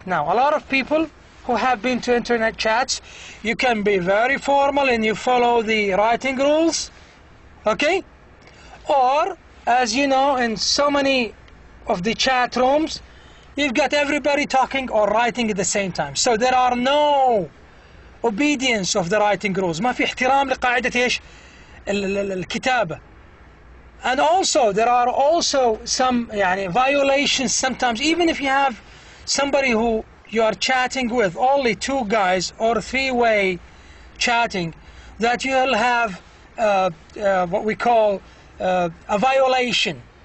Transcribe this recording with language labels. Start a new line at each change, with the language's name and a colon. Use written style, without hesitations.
English: Now, a lot of people who have been to internet chats, you can be very formal and you follow the writing rules, okay, or as you know, in so many of the chat rooms, you've got everybody talking or writing at the same time. So there are no obedience of the writing rules.
Arabic: ما في احترام لقاعدة ايش؟ الكتابة.
English: And also there are also some يعني violations sometimes, even if you have somebody who you are chatting with, only two guys or three-way chatting, that you'll have what we call a violation.